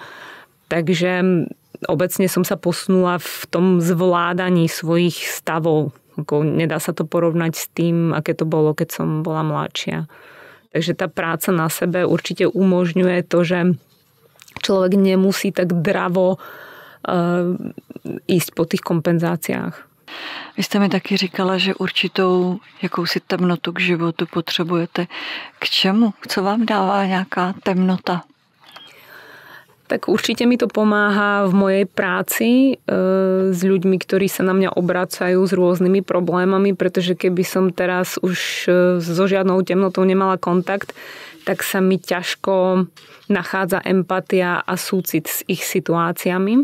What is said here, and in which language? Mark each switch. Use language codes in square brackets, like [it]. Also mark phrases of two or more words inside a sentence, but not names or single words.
[sk] Takže obecne som sa posunula v tom zvládaní svojich stavov. Nedá sa to porovnať s tým, aké to bolo, keď som bola mladšia. Takže tá práca na sebe určite umožňuje to, že človek nemusí tak dravo ísť po tých kompenzáciách. [cs] Vy jste mi taky říkala, že určitou jakousi temnotu k životu potřebujete. K čemu? Co vám dává nějaká temnota? [sk] Tak určite mi to pomáha v mojej práci s ľuďmi, ktorí sa na mňa obracajú s rôznymi problémami, pretože keby som teraz už so žiadnou temnotou nemala kontakt, tak sa mi ťažko nachádza empatia a súcit s ich situáciami.